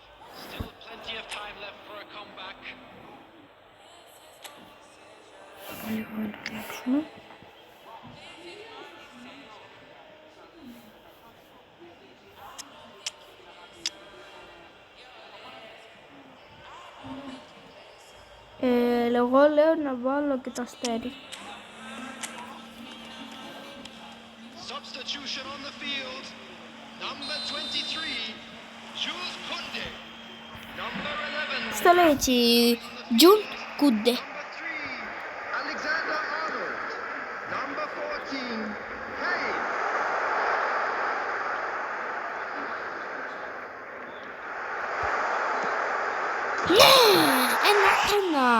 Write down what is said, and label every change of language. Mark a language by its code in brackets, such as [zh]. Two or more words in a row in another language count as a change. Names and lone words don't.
[en] Still plenty of time left for a comeback. [el] Λίγο να αλλάξουμε. Εγώ λέω να βάλω και το αστέρι. [en] Substitution on the field. Number 23, Jules Koundé. Number 11. [el] Στο λέω έτσι, Τζουν Κούντε. [en] Number 3, Alexander Arnold. Number 14, Hey. [el] Ναι, 1-1.